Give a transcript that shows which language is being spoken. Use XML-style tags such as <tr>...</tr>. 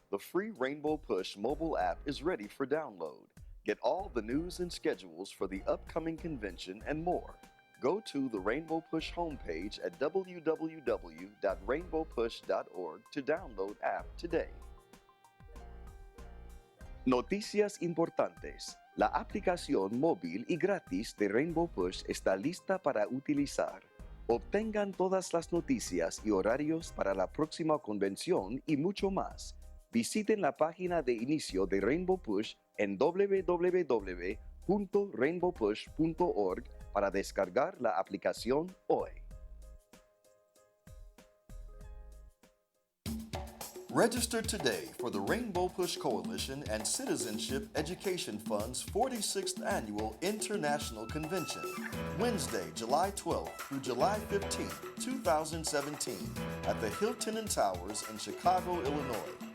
<en>The free Rainbow Push mobile app is ready for download. Get all the news and schedules for the upcoming convention and more. Go to the Rainbow Push homepage at www.rainbowpush.org to download app today.</en> <es>Noticias importantes. La aplicación móvil y gratis de Rainbow Push está lista para utilizar. Obtengan todas las noticias y horarios para la próxima convención y mucho más. Visiten la página de inicio de Rainbow Push en www.rainbowpush.org para descargar la aplicación hoy.</es> <en>Register today for the Rainbow Push Coalition and Citizenship Education Fund's 46th Annual International Convention, Wednesday, July 12th through July 15th, 2017, at the Hilton and Towers in Chicago, Illinois.</en>